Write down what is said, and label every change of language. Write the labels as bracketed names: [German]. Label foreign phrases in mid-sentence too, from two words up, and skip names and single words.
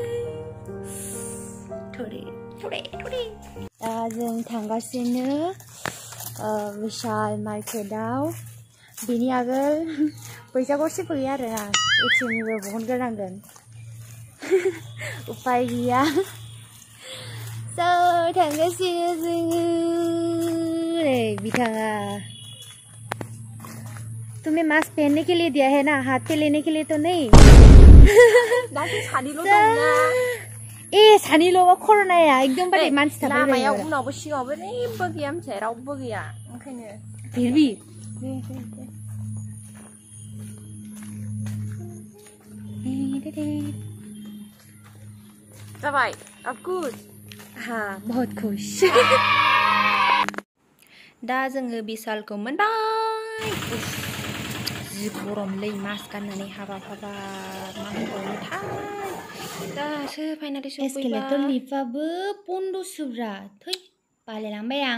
[Bodo] दा जों थांगासिनो बिशाल मार्केटआव। बिनि आगोल फैसा गरसेबो गैया आरोना, एटिएमनिबो बहनग्रोनांगोन। उपाय गैया। थांगासिनो जोङो। [Hindi] बिथाङा तुम्हें मास्क पहनने के लिए दिया है ना, हाथ पे लेने के लिए तो नहीं। [Bodo] ए सानैल'बा कर'नाया एकदमबारे मानसि थाबाय लामायाव उनावबो सिगाङावबो जेबो गैया, मिथिबाय, रावबो गैया, ओंखायनो फिरबि [Hindi] जाबाय। अब खुश? हाँ, बहुत खुश। [Bodo] दा जोङो बिशालखौ मोनबाय। जि गरमलै, मास्क गाननानै हाबाब मा होनबावनोथाय। दासो फाइनालि सफैबाय। एस्केलेटर लिफ्टआबो बन्द'सोब्रा, थै बालायलांबाय आं।